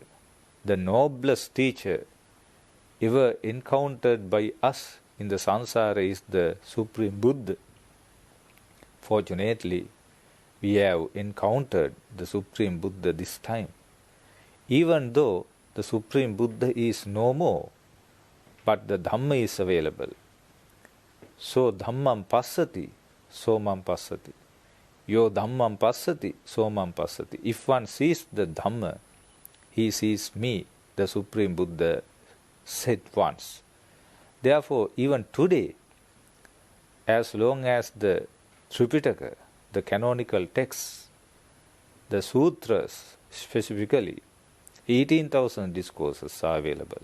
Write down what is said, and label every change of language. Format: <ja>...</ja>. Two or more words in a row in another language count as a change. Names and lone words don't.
<en>The noblest teacher ever encountered by us in the samsara is the Supreme Buddha. Fortunately, we have encountered the Supreme Buddha this time. Even though the Supreme Buddha is no more, but the Dhamma is available.</en> <pi>So Dhammam passati, so mam passati. Yo Dhammam passati, so mam passati.</pi> <en>If one sees the Dhamma, he sees me, the Supreme Buddha said once. Therefore, even today, as long as the Tripitaka, the canonical texts, the sutras specifically, 18,000 discourses are available.</en>